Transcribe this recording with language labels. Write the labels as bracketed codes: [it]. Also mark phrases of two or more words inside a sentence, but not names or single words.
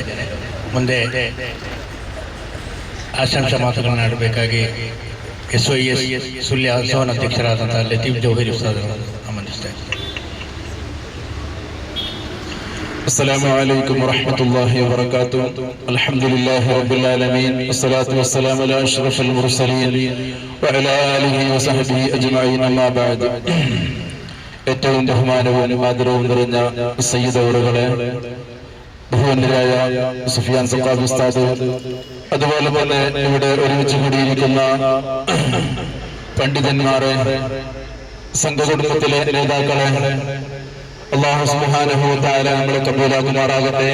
[kn] ಮುಂದೆ ಆಶಂಸಾ ಮಾತುಗಳನ್ನು ಆಡಬೇಕಾಗಿ SYS ಸುಳ್ಯ ಸೋನ್ ಅಧ್ಯಕ್ಷರಾದಂತಹ ಲತೀಫ್ ಜೌಹರಿ ಉಸ್ತಾದ್ ಅವರನ್ನು ಆಮಂತ್ರಿಸ್ತಾ ಇದ್ದೇನೆ. [ar] السلام عليكم ورحمة الله وبركاته. الحمد لله رب العالمين، والصلاة والسلام على أشرف المرسلين وعلى آله وصحبه أجمعين. أما بعد. [ml] ഏറ്റവും ബഹുമാനവും ആദരവും നിറഞ്ഞ സയ്യിദ് അവറുകളെ, ബഹുമാന്യരായ സുഫിയാൻ സഖാഫി ഉസ്താദ്, അതുപോലെ തന്നെ ഇവിടെ ഒരുമിച്ച് കൂടിയിരിക്കുന്ന പണ്ഡിതന്മാരെ, സംഘകുടുംബത്തിലെ നേതാക്കളെ, [ar] الله سبحانه و تعالى [ml] നമ്മളെ കബൂലാക്കുമാറാകട്ടെ.